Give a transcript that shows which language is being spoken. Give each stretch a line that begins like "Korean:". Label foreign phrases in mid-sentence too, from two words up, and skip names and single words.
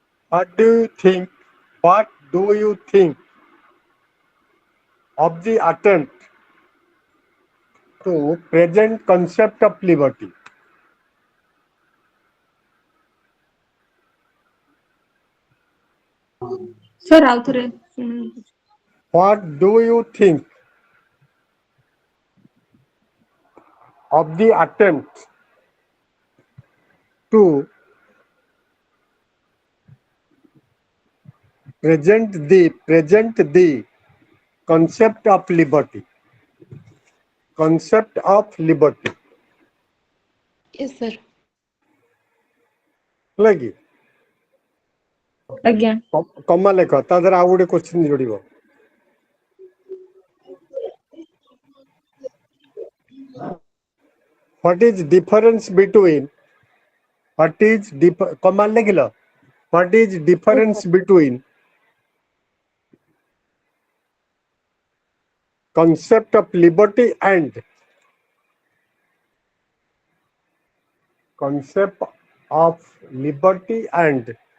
English: What do you think? What do you think of the attempt to present concept of liberty?
Odia: ସାର୍ ଆଉ ଥରେ
English: What do you think of the attempt to present the concept of liberty? Concept of liberty. yes sir
Odia: ହେଲା କି ଆଜ୍ଞା କମା ଲେଖ ତା ଦେହରେ ଆଉ ଗୋଟେ କ୍ୱେଶ୍ଚିନ୍ ଯୋଡ଼ିବ।
English: What is difference between
Odia: କମା ଲେଖିଲ
English: What is difference between concept of liberty and concept of liberty and